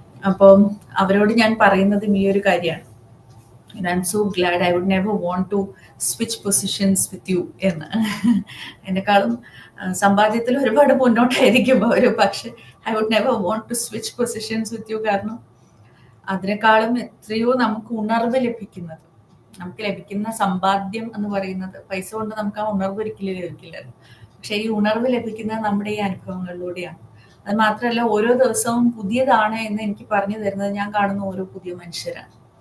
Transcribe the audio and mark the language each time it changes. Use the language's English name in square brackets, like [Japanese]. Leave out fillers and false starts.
[Malayalam] അപ്പം അവരോട് ഞാൻ പറയുന്നതും ഈ ഒരു കാര്യമാണ്. [English] And I'm so glad. I would never want to switch positions with you എന്ന്. [Malayalam] എന്നെക്കാളും സമ്പാദ്യത്തിൽ ഒരുപാട് മുന്നോട്ടായിരിക്കും അവര്, പക്ഷെ [English] I would never want to switch positions with you. [Malayalam] കാരണം അതിനേക്കാളും എത്രയോ നമുക്ക് ഉണർവ് ലഭിക്കുന്നത്, നമുക്ക് ലഭിക്കുന്ന സമ്പാദ്യം എന്ന് പറയുന്നത് പൈസ കൊണ്ട് നമുക്ക് ആ ഉണർവ് ഒരിക്കലും ലഭിക്കില്ലല്ലോ. പക്ഷെ ഈ ഉണർവ് ലഭിക്കുന്നത് നമ്മുടെ ഈ അനുഭവങ്ങളിലൂടെയാണ്. അത് മാത്രമല്ല, ഓരോ ദിവസവും പുതിയതാണ് എന്ന് എനിക്ക് പറഞ്ഞു തരുന്നത് ഞാൻ കാണുന്ന ഓരോ പുതിയ മനുഷ്യരാണ്.